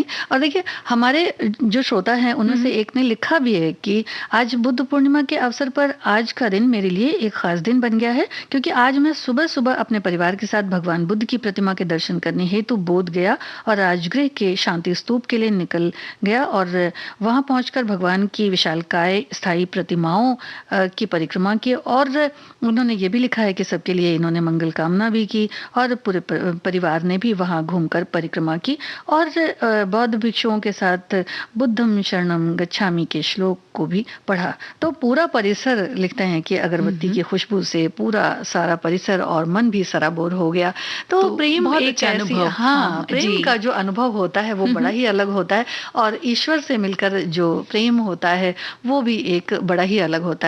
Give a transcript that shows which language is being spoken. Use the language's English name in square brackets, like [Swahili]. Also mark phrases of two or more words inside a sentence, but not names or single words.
[Hindi] और देखिए हमारे जो श्रोता हैं उनमें से एक ने लिखा भी है कि आज बुद्ध पूर्णिमा के अवसर पर आज का दिन मेरे लिए एक खास दिन बन गया है, क्योंकि आज मैं सुबह सुबह अपने परिवार के साथ भगवान बुद्ध की प्रतिमा के दर्शन करने हेतु बोध गया और राजगृह के शांति स्तूप के लिए निकल गया, और वहां पहुंचकर भगवान की विशालकाय स्थायी प्रतिमाओं की परिक्रमा की। और उन्होंने ये भी लिखा है कि सबके लिए इन्होंने मंगल कामना भी की, और पूरे परिवार ने भी वहां घूमकर परिक्रमा की, और बौद्ध भिक्षुओं के साथ [Pali] बुद्धम शरणम गच्छामि [Hindi] के श्लोक को भी पढ़ा। तो पूरा परिसर, लिखते हैं कि अगरबत्ती की खुशबू से पूरा सारा परिसर और मन भी सराबोर हो गया। तो प्रेम बहुत एक अच्छा ऐसी, अनुभव। हाँ, प्रेम जी। का जो अनुभव होता है वो बड़ा ही अलग होता है, और ईश्वर से मिलकर जो प्रेम होता है वो भी एक बड़ा ही अलग होता है।